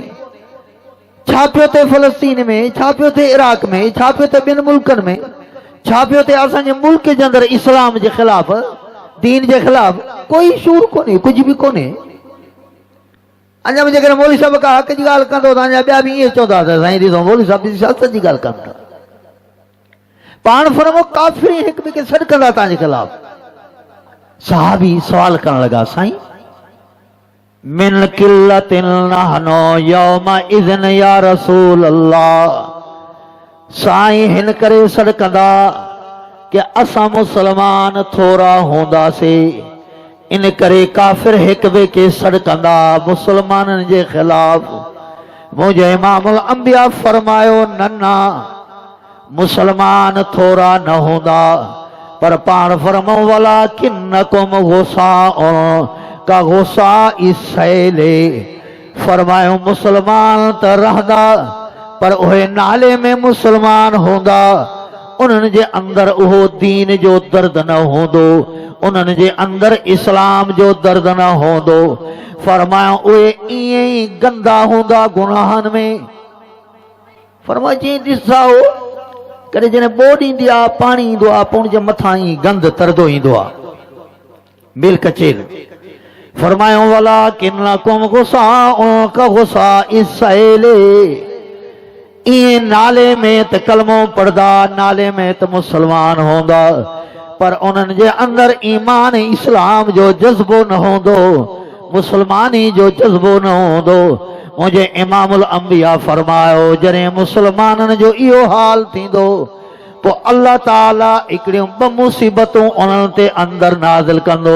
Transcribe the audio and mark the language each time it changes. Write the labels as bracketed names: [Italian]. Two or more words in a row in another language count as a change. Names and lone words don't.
[Sindhi] छा पियो थिए फ़लस्तीन में, छा पियो थिए इराक में, छा पियो थिए ॿिनि मुल्कनि में, छा पियो थिए असांजे मुल्क जे अंदरि इस्लाम जे ख़िलाफ़ दीन जे ख़िलाफ़ कोई शूर कोन्हे, कुझु बि कोन्हे। अञा बि जेकॾहिं मौलवी साहिब का हक़ जी ॻाल्हि कंदो त अञा ॿिया बि ईअं चवंदा त साईं ॾिसो मौलवी साहिब जी सियासत जी ॻाल्हि कनि था, पाण फरमो काफ़िर हिक ॿिए खे सॾ कंदा तव्हांजे ख़िलाफ़। सहाबी सवाल करण लॻा, साईं [Arabic] من قلة نحن يومئذ يا رسول الله, [Sindhi] साईं हिन करे सॾ कंदा कि असां मुसलमान थोरा हूंदासीं, इन करे काफ़िर हिक ॿिए खे सॾ कंदा मुसलमाननि जे ख़िलाफ़। मुंहिंजे इमामुल अंबिया फरमायो न न मुसलमान थोरा न हूंदा, पर पाण फरमो [Arabic] ولكنكم غثاء كغثاء السيل, [Sindhi] फरमायो मुसलमान त रहंदा पर उहे नाले में मुसलमान हूंदा, उन्हनि जे अंदरि उहो दीन जो दर्द न हूंदो, उन्हनि जे अंदरि इस्लाम जो दर्द न हूंदो। फरमायो उहे ईअं ई गंदा हूंदा गुनाहनि में। फरमायो जीअं ॾिसंदा हो कॾहिं जॾहिं ॿोॾ ईंदी आहे पाणी ईंदो आहे पोइ उनजे मथां ई गंद तरंदो ईंदो आहे मिल कचेर। [Arabic] फरमायो ولكنكم غثاء كغثاء السيل, [Sindhi] इएं नाले में त कलमो पढ़दा नाले में त मुसलमान हूंदा पर उन्हनि जे अंदरि ईमान इस्लाम जो जज़्बो न हूंदो, मुसलमानी जो जज़्बो न हूंदो। मुंहिंजे इमामुल अंबिया फरमायो जॾहिं मुसलमाननि जो इहो हाल थींदो पोइ अल्लाह ताला हिकिड़ियूं ॿ मुसीबतूं उन्हनि ते अंदरि नाज़िल कंदो।